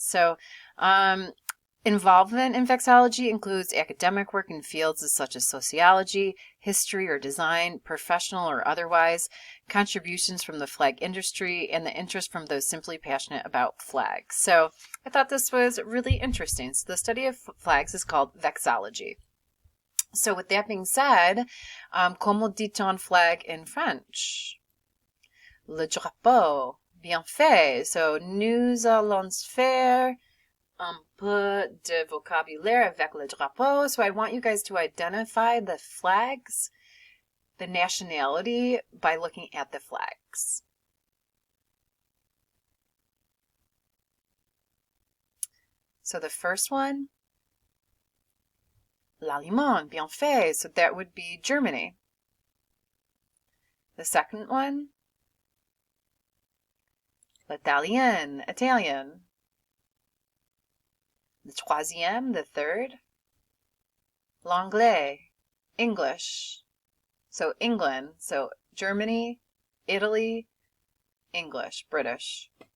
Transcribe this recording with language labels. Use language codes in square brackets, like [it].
[en] So, involvement in vexillology includes academic work in fields such as sociology, history or design, professional or otherwise, contributions from the flag industry, and the interest from those simply passionate about flags. So I thought this was really interesting. So the study of flags is called vexillology. So with that being said, [fr] comment dit-on [en] flag in French? [fr] Le drapeau. Bien fait. So nous allons faire un peu de vocabulaire avec le drapeau. [en] So I want you guys to identify the flags, the nationality, by looking at the flags. So the first one, l'Allemand, [fr] bien fait. [en] So that would be Germany. The second one, l'Italien, Italian. The troisième, the third, l'anglais, English. So England, so Germany, Italy, English, British.